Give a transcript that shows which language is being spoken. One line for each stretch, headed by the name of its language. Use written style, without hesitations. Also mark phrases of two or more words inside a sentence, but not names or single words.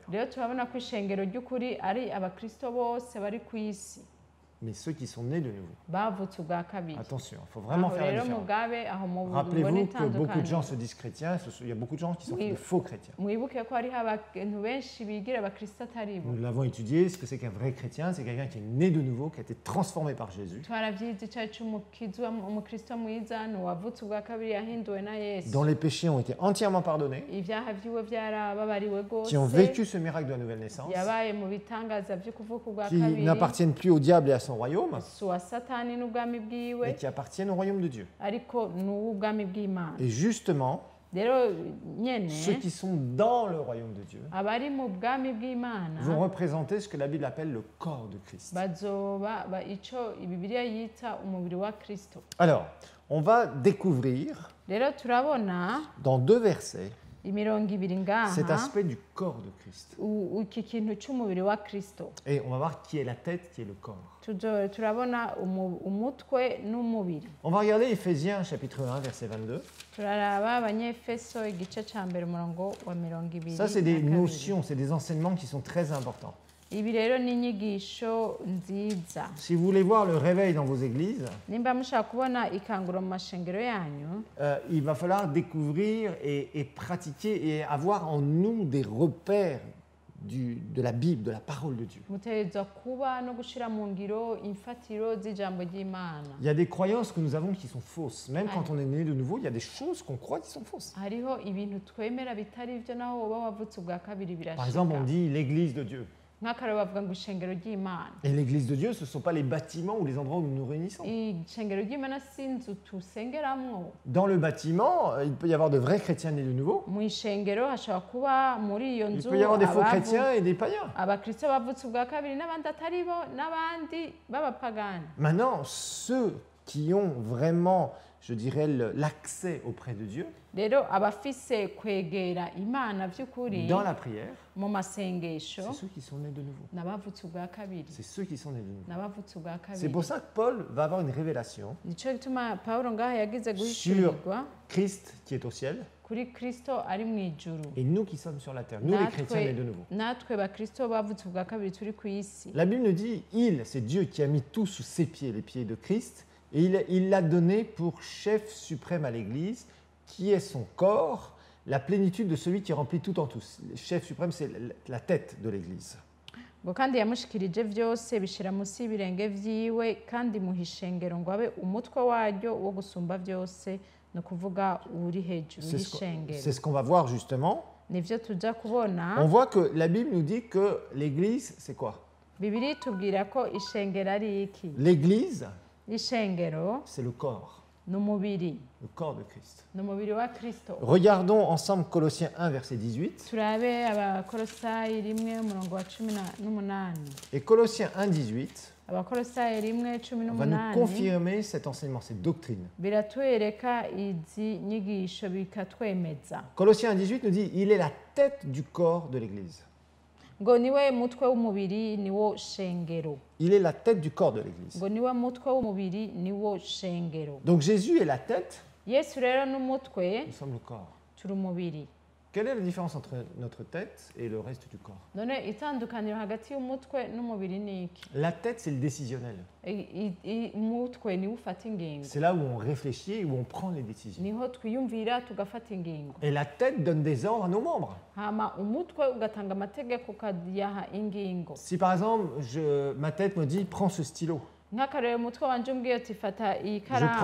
Rundi: rero turabona ko ishengero ry'ukuri ari abakristo bose bari ku isi
French: Mais ceux qui sont nés de nouveau.
Rundi: bavutse ubwa kabiri
French: Attention, il faut vraiment
Rundi: aho
French: faire la
Rundi: rero
French: différence.
Rundi: mugabe aho mubona
French: Rappelez-vous que beaucoup de
Rundi: itandukanye
French: gens se disent chrétiens, il y a beaucoup de gens qui sont Oui. des faux chrétiens.
Rundi: mwibuke ko hariho abantu benshi bigira abakristo atari bo
French: Nous l'avons étudié, ce que c'est qu'un vrai chrétien, c'est quelqu'un qui est né de nouveau, qui a été transformé par Jésus,
Rundi: twarabyize icyo cy'umukizi umukristo mwiza ni uwavutse ubwa kabiri yahinduwe na yesu
French: dont les péchés ont été entièrement pardonnés,
Rundi: ibyaha byiwe byarababariwe
French: qui ont
Rundi: rwose
French: vécu ce miracle de la nouvelle naissance,
Rundi: yabaye mu bitangaza byo kuvuka ubwa
French: qui
Rundi: kabiri
French: n'appartiennent plus au diable et à son royaume,
Rundi: si uwa satani n'ubwami bwiwe
French: mais qui appartiennent au royaume de Dieu.
Rundi: ariko ni uw'ubwami bw'imana
French: Et justement,
Rundi: rero nyene
French: ceux qui sont dans le royaume de Dieu
Rundi: abari mu bwami bw'imana
French: vont représenter ce que la Bible appelle le corps de Christ.
Rundi: bazoba icyo bibiliya yita umubiri wa kristo
French: Alors, on va découvrir
Rundi: rero turabona
French: dans 2 versets
Rundi: imirongo ibiri ngaha
French: cet aspect du corps de Christ.
Rundi: iki kintu cy'umubiri wa kristo
French: Et on va voir qui est la tête, qui est le corps.
Rundi: turabona umutwe n'umubiri
French: On va regarder Éphésiens chapitre 1, verset 22.
Rundi: turaraba abanyefeso igice cya mbere umurongo wa mirongo ibiri
French: Ça, c'est des
Rundi: na kabiri.
French: notions, c'est des enseignements qui sont très importants.
Rundi: ibi rero ni inyigisho nziza
French: Si vous voulez voir le réveil dans vos églises,
Rundi: nimba mushaka kubona ikanguro mu mashengero yanyu
French: il va falloir découvrir et pratiquer et avoir en nous des repères de la Bible, de la parole de Dieu.
Rundi: mutegerezwa kuba no gushyira mu ngiro imfatiro z'ijambo ry'imana
French: Il y a des croyances que nous avons qui sont fausses. Même quand on est né de nouveau, il y a des choses qu'on croit qui sont fausses.
Rundi: hariho ibintu twemera bitari byo naho woba wavutse ubwa kabiri
French: Par exemple, on
Rundi: birashika
French: dit l'église de Dieu.
Rundi: nk'akarero bavuga ngo ishengero ry'imana
French: Et l'église de Dieu, ce ne sont pas les bâtiments ou les endroits où nous nous réunissons.
Rundi: ishengero ry'imana si inzu tusengeramwo
French: Dans le bâtiment, il peut y avoir de vrais chrétiens nés de nouveau.
Rundi: mu ishengero hashobora kuba muri iyo
French: Il
Rundi: nzu
French: peut y avoir des faux
Rundi: abavu-
French: chrétiens et des païens.
Rundi: abakristo bavutse ubwa kabiri n'abandi atari bo n'abandi b'abapagani
French: Maintenant, ceux qui ont vraiment je dirais, l'accès auprès de Dieu
Rundi: rero abafise kwegera imana by'ukuri
French: dans la prière,
Rundi: mu masengesho
French: c'est ceux qui sont nés de nouveau.
Rundi: n'abavutse ubwa kabiri
French: C'est ceux qui sont nés de nouveau.
Rundi: n'abavutse ubwa
French: C'est
Rundi: kabiri
French: pour ça que Paul va avoir une révélation
Rundi: nicyo gituma pawulo ngaha yagize
French: sur
Rundi: guhishurirwa
French: Christ qui est au ciel
Rundi: kuri kristo ari mu ijuru
French: et nous qui sommes sur la terre, nous les chrétiens nés de nouveau.
Rundi: natwe bakristo bavutse ubwa kabiri turi ku isi
French: La Bible nous dit, c'est Dieu qui a mis tout sous ses pieds, les pieds de Christ, et il l'a donné pour chef suprême à l'Église, qui est son corps, la plénitude de celui qui remplit tout en tous. Le chef suprême, c'est la tête de l'Église.
Rundi: ngo kandi yamushikirije byose bishyira munsi y'ibirenge byiwe kandi muha ishengero ngo abe umutwe waryo wo gusumba byose ni ukuvuga uri hejuru y'ishengero
French: C'est ce qu'on va voir justement.
Rundi: nibyo tujya kubona
French: On voit que la Bible nous dit que l'Église, c'est quoi?
Rundi: bibiri tubwira ko ishengero ari iki
French: L'Église,
Rundi: ishengero
French: c'est le corps
Rundi: ni umubiri
French: de Christ.
Rundi: ni umubiri wa kristo
French: Regardons ensemble Colossiens 1, verset 18.
Rundi: turabe abakolosayi rimwe umurongo wa 18
French: Et Colossiens 1, 18
Rundi: abakolosayi rimwe
French: va nous 18 confirmer cet enseignement, cette doctrine.
Rundi: biratwereka izi nyigisho bikatwemeza
French: Colossiens 1, 18 nous dit, il est la tête du corps de l'Église.
Rundi: ngo niwe mutwe w'umubiri niwo shengero
French: Il est la tête du corps de l'Église.
Rundi: ngo niwe mutwe w'umubiri niwo shengero
French: Donc Jésus est la tête,
Rundi: yesu rero n'umutwe
French: nous sommes le corps.
Rundi: turi umubiri
French: Quelle est la différence entre notre tête et le reste du corps?
Rundi: none itandukaniro hagati y'umutwe n'umubiri ni iki
French: La tête, c'est le décisionnel.
Rundi: umutwe niwo ufata ingingo
French: C'est là où on réfléchit, où on prend les décisions.
Rundi: niho twiyumvira tugafata ingingo
French: Et la tête donne des ordres à nos membres.
Rundi: hama umutwe ugatanga amategeko ukayaha ingingo
French: Si par exemple, ma tête me dit, prends ce stylo.
Rundi: nk'akarere umutwe wanje umbwiye uti fata iyi
French: Je prends le